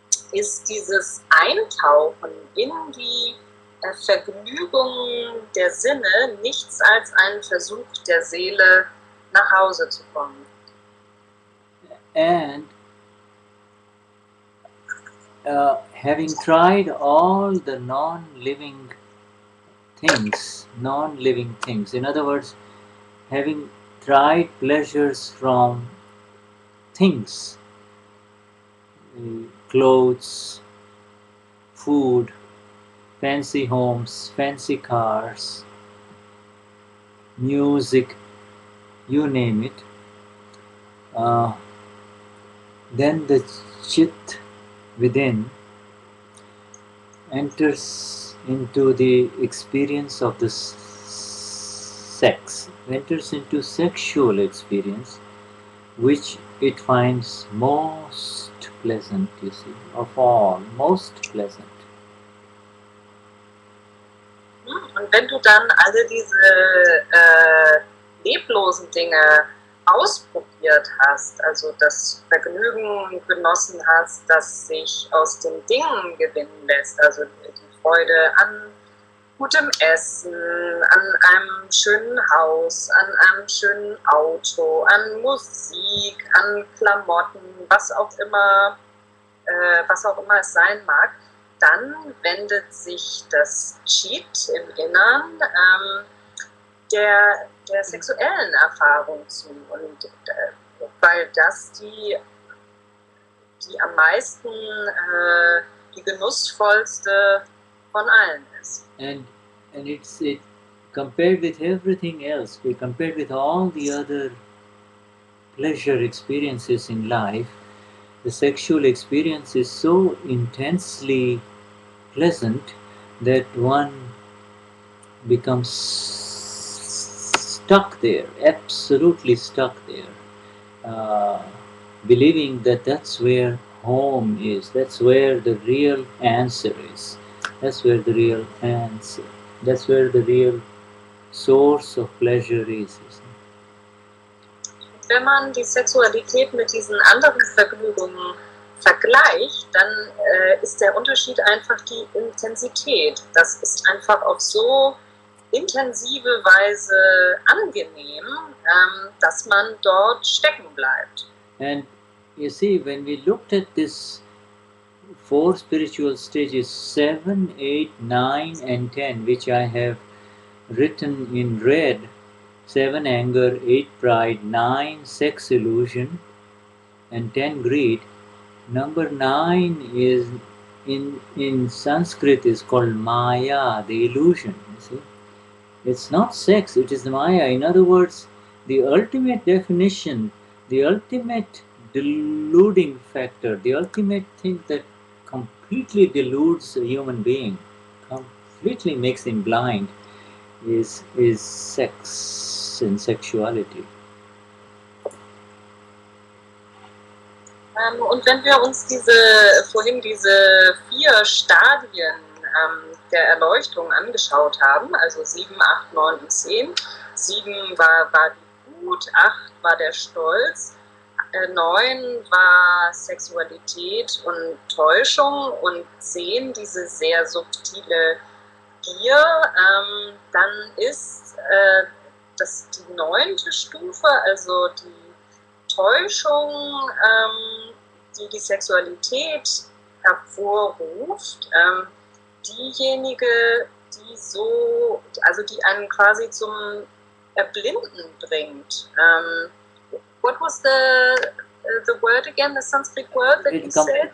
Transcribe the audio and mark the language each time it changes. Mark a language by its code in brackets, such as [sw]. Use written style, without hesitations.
[de] ist dieses Eintauchen in die Vergnügung der Sinne nichts als ein Versuch der Seele, nach Hause zu kommen. [en] And having tried all the non-living things, in other words, having tried pleasures from things, clothes, food, fancy homes, fancy cars, music, you name it, then the chit within enters into the experience of the sex, enters into sexual experience, which it finds most pleasant, you see, of all, most pleasant. [de] Und wenn du dann alle diese leblosen Dinge ausprobiert hast, also das Vergnügen genossen hast, das sich aus den Dingen gewinnen lässt, also die Freude an gutem Essen, an einem schönen Haus, an einem schönen Auto, an Musik, an Klamotten, was auch immer es sein mag, dann wendet sich das Chit im Innern der sexuellen Erfahrung zu. Und weil das die am meisten, die genussvollste von allen ist. [en] And it's compared with everything else, compared with all the other pleasure experiences in life, the sexual experience is so intensely pleasant that one becomes stuck there, absolutely stuck there, believing that that's where home is, that's where the real answer is, that's where the real answer, that's where the real source of pleasure is. [de] Wenn man die Sexualität mit diesen anderen Vergnügungen vergleicht, dann ist der Unterschied einfach die Intensität. Das ist einfach auf so intensive Weise angenehm, dass man dort stecken bleibt. [en] And you see, when we looked at this 4 spiritual stages, 7, 8, 9 and 10, which I have written in red, 7 anger, 8 pride, 9 sex illusion and 10 greed. Number 9 is in Sanskrit is called Maya, the illusion. You see, it's not sex, it is Maya. In other words, the ultimate definition, the ultimate deluding factor, the ultimate thing that completely deludes a human being, completely makes him blind, is sex and sexuality. [de] Und wenn wir uns vorhin diese 4 Stadien der Erleuchtung angeschaut haben, also 7, 8, 9 und 10, 7 war die Wut, 8 war der Stolz, 9 war Sexualität und Täuschung und 10 diese sehr subtile Gier, dann ist die 9. Stufe, also die Täuschung, die Sexualität hervorruft, diejenige, die einen quasi zum Erblinden bringt. [en] What was the word again, the Sanskrit word that you said?